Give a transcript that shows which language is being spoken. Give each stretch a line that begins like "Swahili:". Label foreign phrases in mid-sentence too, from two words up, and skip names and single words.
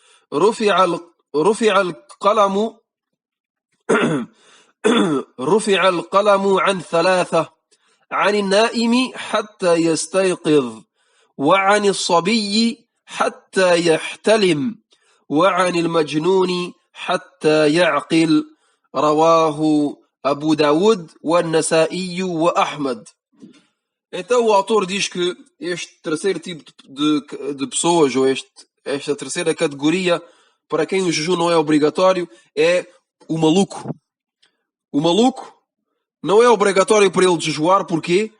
Arabic: رفع القلم عن ثلاثة: عن النائم حتى يستيقظ، وعن الصبي حتى يحتلم وعن المجنون حتى يعقل. رواه Abu Daoud, An-Nasa'i wa Ahmad.
Portuguese: Então o autor diz que este terceiro tipo de pessoas, ou esta terceira categoria, para quem o jejum não é obrigatório, é o maluco. O maluco não é obrigatório para ele jejuar, porquê?